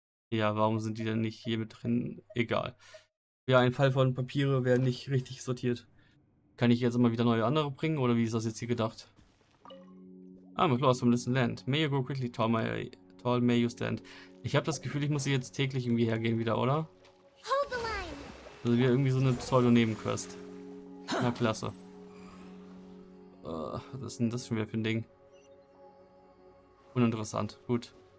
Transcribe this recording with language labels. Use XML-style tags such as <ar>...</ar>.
<de>Ja, warum sind die denn nicht hier mit drin? Egal. Ja, ein Fall von Papiere werden nicht richtig sortiert. Kann ich jetzt immer wieder neue andere bringen oder wie ist das jetzt hier gedacht?</de> <en>I'm a flowers from distant land. May you grow quickly, tall may you stand.</en> <de>Ich habe das Gefühl, ich muss hier jetzt täglich irgendwie hergehen wieder, oder?</de> <en>Hold the line.</en> <de>Also wieder irgendwie so eine Pseudo-Nebenquest. Na, klasse. Was ist denn das schon wieder für ein Ding? Uninteressant. Gut.</de>